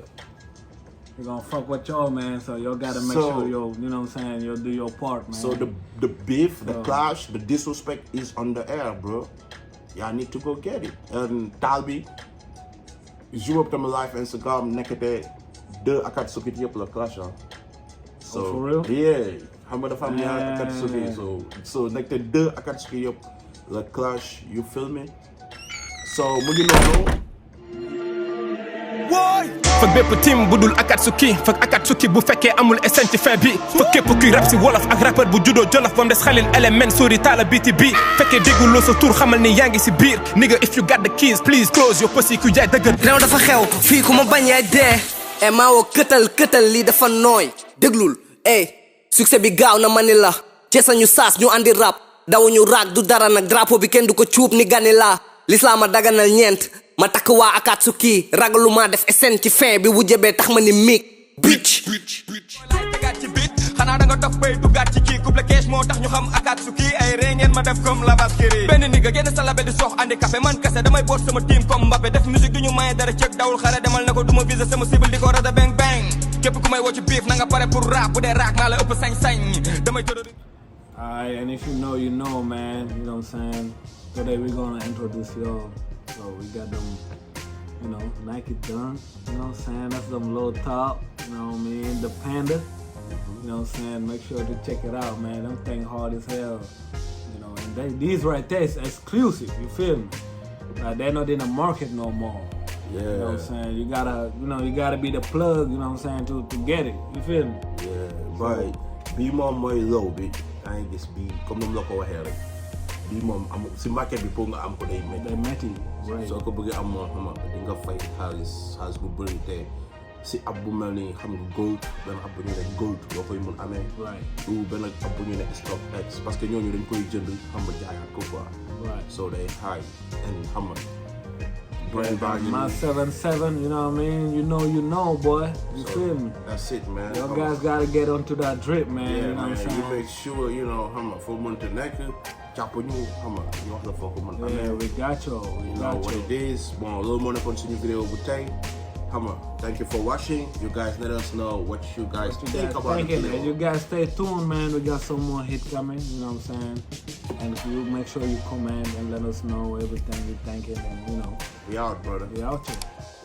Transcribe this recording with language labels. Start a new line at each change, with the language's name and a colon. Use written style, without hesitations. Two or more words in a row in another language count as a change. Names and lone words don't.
English: We're gonna fuck with y'all, man. So y'all gotta make sure you know what I'm saying, you'll do your part, man. So the beef, the clash, the disrespect is on the air, bro. Y'all need to go get it. And
Wolof: Taal bi
English: joue up my live Instagram
Wolof: nekkete de Akatsuki yep la clash.
English: So for real? Yeah.
Wolof: Xam nga dafa am ñaar Akatsuki, so nekkete de Akatsuki yep la clash,
English: you feel me?
Wolof: So mu ngi noonu. Fak bépp team budul Akatsuki fak Akatsuki bu fekkee amul essence ci fin bi fak képp kuy rap si wolof ak rappeur bu juddoo jolof bam des xalil element sori Taal biti bi fekkee dégguloo sa tur xamal ni yaa ngi si biir
English: nigga if you got the keys please close your pussy
Wolof: ku jaay dëgg réew dafa xew fii ku ma bañ yaay dee e maa woo këtal lii dafa nooy déglul succès bi gaaw na ma ni la ci sañu saas ñu andi rap dawuñu raak du dara nag drapeau bi kenn du ko cuub ni gani la l'islam a daganal ñeent ma takk waa Akatsuki ragalu maa def SN ci fin bi wu jëbee tax ma ni miig bitch tegaat ci bit xanaa da nga dof bay duggaat ci kii couple cash moo tax ñu xam Akatsuki ay ree ngeen ma def
French: comme la
Wolof: baskiri benn nigga génn sa label di sox andi café man kase damay boot sama team comme Mbappé def musique du ñu maye dara cëg dawul xare demal na ko du ma viser sama cible di ko rada bang bang képp ku may woo ci biif na nga pare pour rap bu dee raak maa la ëpp sañ-sañ damay tëdd.
English: Alright, and if you know, man, you know what I'm saying? Today we're gonna introduce y'all. So we got them, you know, Nike dunk, you know what I'm saying? That's them little top, you know what I mean? The Panda, you know what I'm saying? Make sure to check it out, man. Them thing hard as hell, you know. And these right there is exclusive, you feel me? Like they're not in the market no more. Yeah. You know what I'm saying? You gotta be the plug, you know what I'm saying, to get it. You feel me? Yeah, right.
Wolof: Bii moom mooy low bi. yaa ngi gis bii comme ni mu la ko waxee rek. Bii moom am si market bi pour nga am ko day métti. Soo ko bëggee am moom xam nga di nga fay xaalis bu bëri te si ab bu mel ni xam nga gold benn ab bu ñu ne gold boo koy mun amee. ou benn ab bu ñu ne stock X
French: parce que
Wolof: ñooñu dañ koy jënd xam nga jaayaat ko quoi.
English: So they high and
Wolof: xam nga.
English: My 7-7, you know what I mean? You know, boy. You feel me? That's it, man. Y'all guys gotta get onto that drip, man. Yeah, you know man. what I'm saying? You make sure, you know, for monte neck, chapo
Wolof: ñu wax la
English: foko man. Yeah, we got you. You know what it is.
Wolof: Bon, loolu moo nekkoon suñu vidéo bu tey.
English: Thank you for watching. You guys let us know what you guys think about it. And you guys stay tuned, man. We got some more hit coming, you know what I'm saying? And you make sure you comment and let us know everything you're thinking, and you know. We out, brother. We out here.